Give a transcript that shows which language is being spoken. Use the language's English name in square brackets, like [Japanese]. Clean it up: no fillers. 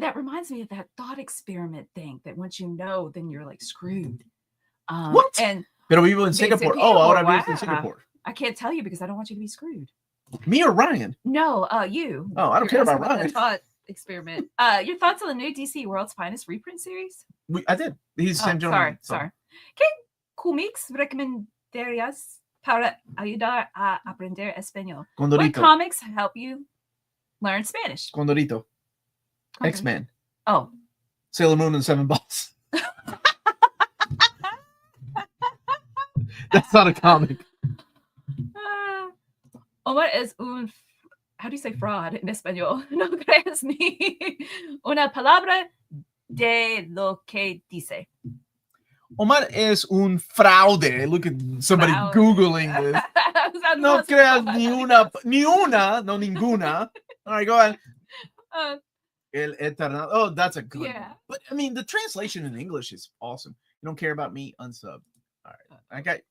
[English] That reminds me of that thought experiment thing, that once you know, then you're like screwed. What? And [Spanish] Pero vivo en Singapore. Oh, ahora vivo en Singapore. [English] I can't tell you because I don't want you to be screwed. Me or Ryan? No, you. Oh, I don't care about Ryan. The thought experiment. Your thoughts on the new DC World's Finest reprint series? I did. He's the same gentleman. Sorry. [Spanish] ¿Qué cómics recomendarías para ayudar a aprender español? Condorito. [English] What comics help you learn Spanish? Condorito. X-Men. Oh. Sailor Moon and Seven Balls. That's not a comic. [Spanish] Omar es un... [English] How do you say fraud in español? [Spanish] No crees ni una palabra de lo que dice. Omar es un fraude. [English] Look at somebody Googling this. [Spanish] No creas ni una, no ninguna. [English] All right, go ahead. El Eternal. Oh, that's a good one. But I mean, the translation in English is awesome. You don't care about me? Unsub. All right. I got